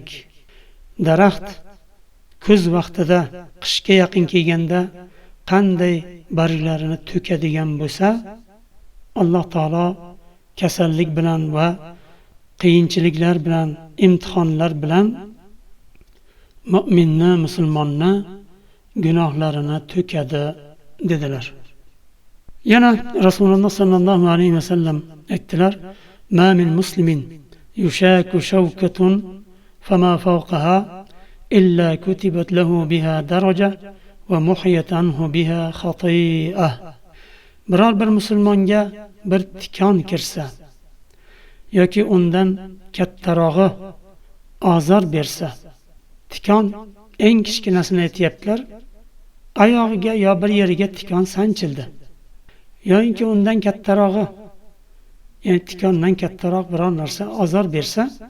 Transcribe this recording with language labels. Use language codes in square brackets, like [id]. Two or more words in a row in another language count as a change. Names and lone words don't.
[uz] Daraxt kuz vaqtida qishga yaqin kelganda qanday barglarini to'kadigan bo'lsa, Alloh taolo kasallik bilan va qiyinchiliklar bilan, imtihonlar bilan mu'minni, musulmonni gunohlarini to'kadi dedilar. Yana Rasululloh [ar] صلى الله عليه وسلم [uz] aytdilar: [ar] "ما من مسلم يشاك شوكة فما فوقها إلا كتبت له بها درجة ومحيت عنه بها خطيئة." [uz] Biror bir musulmonga bir tikon kirsa yoki undan kattarog'i ozor bersa, tikon eng kichkinasini aytyaptilar, oyog'iga yo bir yeriga tikon sanchildi, yoki undan kattarog'i, ya'ni tikondan kattaroq biror narsa ozor bersa,